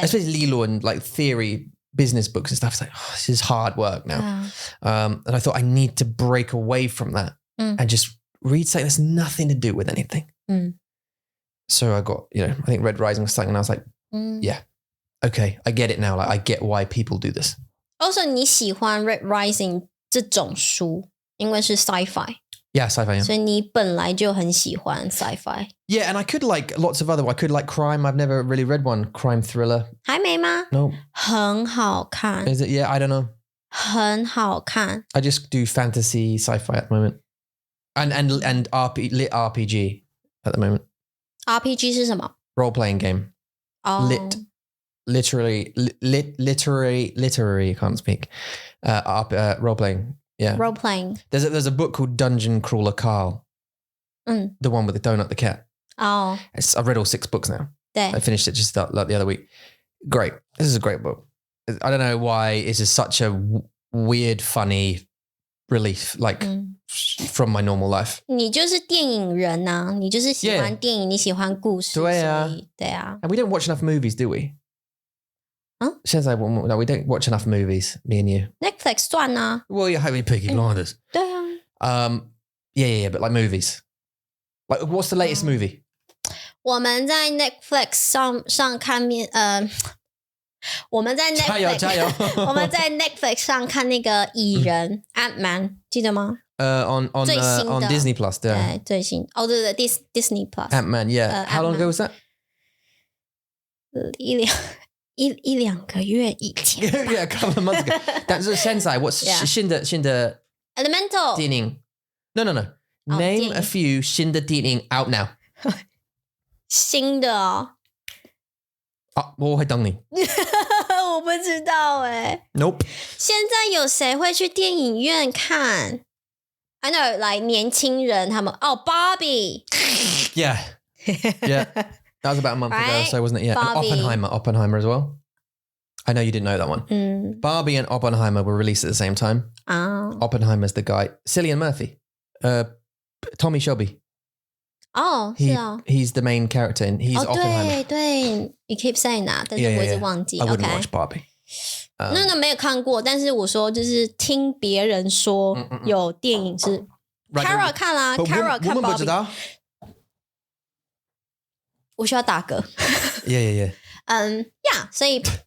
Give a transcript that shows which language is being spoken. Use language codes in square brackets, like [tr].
[en] Especially 理论 like theory business books and stuff. It's like this is hard work now. And I thought I need to break away from that and just read something that's nothing to do with anything. So I got, I think Red Rising was something and I was like, yeah, okay, I get it now. Like I get why people do this. [zh] Also 你喜欢 Red Rising 这种书因为是 sci-fi [en] Yeah, sci-fi. Yeah. [zh] 所以你本来就很喜欢 sci-fi [en] Yeah, and I could like lots of other. I could like crime. I've never really read one crime thriller. [zh] 还没吗 [en] No, [zh] 很好看 [en] is it? Yeah, I don't know. [zh] 很好看 [en] I just do fantasy, sci-fi at the moment, and lit RPG at the moment. [zh] RPG 是什么 [en] Role-playing game. Literary. I can't speak. Role-playing. Yeah. Role-playing There's a book called Dungeon Crawler Carl. The one with the donut, the cat. I've read all 6 books now. [zh] 对 [en] I finished it just like the other week. Great. This is a great book. I don't know why this is such a weird, funny relief, like from my normal life. [zh] 你就是电影人啊你就是喜欢电影你喜欢故事对啊所以对啊 [en] And we don't watch enough movies, do we? [zh] 现在 [en] no, we don't watch enough movies, me and you. [zh] Netflix 算啊 [en] Well, you're having Peaky Blinders. [zh] 对啊 [en] Yeah, but like movies. Like, what's the latest movie? [zh] 我们在 Netflix 上看我们在 Netflix 加油我们在 Netflix 上看那个蚁人 Ant-Man 记得吗 [en] On [zh] 最新的 [en] on Disney Plus, yeah. [zh] 对最新对 Disney Plus [en] Ant-Man, yeah. How long ago was that? [zh] 一两个月以前 [en] Yeah, a couple of months ago. That's Sensei. What's Yeah. [zh] 新的 [en] Elemental [zh] 电影 No. [en] Name a few [zh] 新的电影 [en] out now. [zh] 新的哦我会等你我不知道 [en] Nope. [zh] 现在有谁会去电影院看 [en] I know like [zh] 年轻人他们Barbie [en] Yeah. That was about a month ago, Right? so wasn't it? Yeah. Barbie. And Oppenheimer as well. I know you didn't know that one. Barbie and Oppenheimer were released at the same time. Oppenheimer's the guy. Cillian Murphy. Tommy Shelby. [zh] 是哦 [en] He's the main character and he's Oppenheimer. [zh] 对 [en] you keep saying that [zh] 但是我一直忘记 [en] I wouldn't OK watch Barbie. [zh] 那没有看过但是我说就是听别人说有电影是 Kara 看啦 Kara 看我们不知 [en] Barbie [zh] 道我需要打嗝 [en] Yeah. Yeah 所以